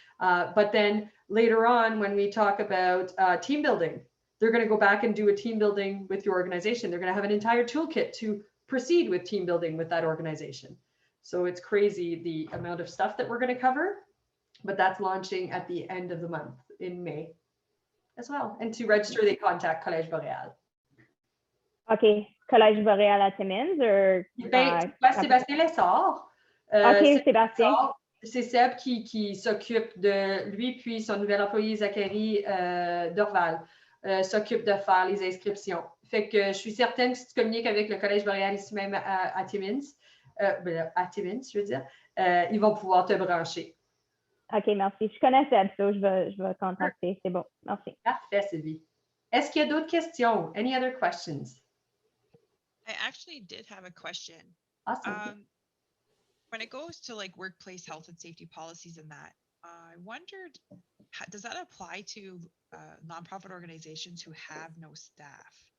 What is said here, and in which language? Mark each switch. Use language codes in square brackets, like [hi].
[en] But then later on, when we talk about team building, they're going to go back and do a team building with your organization. They're going to have an entire toolkit to proceed with team building with that organization. So it's crazy the amount of stuff that we're going to cover, but that's launching at the end of the month in May as well. And to register, they contact Collège Boréal. OK. Collège Boréal à Timmins or Sébastien Lessard. OK, Sébastien. [fr] C'est Seb qui s'occupe de lui, puis son nouvel employé Zachary Dorval s'occupe de faire les inscriptions. Fait que je suis certaine que si tu communiques avec le Collège Boréal ici même à Timmins, je veux dire, ils vont pouvoir te brancher. OK, merci. Je connais Seb, so je vais contacter. C'est bon, merci. Parfait, Sylvie. Est-ce qu'il y a d'autres questions? [en] Any other questions? I actually did have a question. Awesome. When it goes to like workplace health and safety policies and that, I wondered, does that apply to nonprofit organizations who have no staff?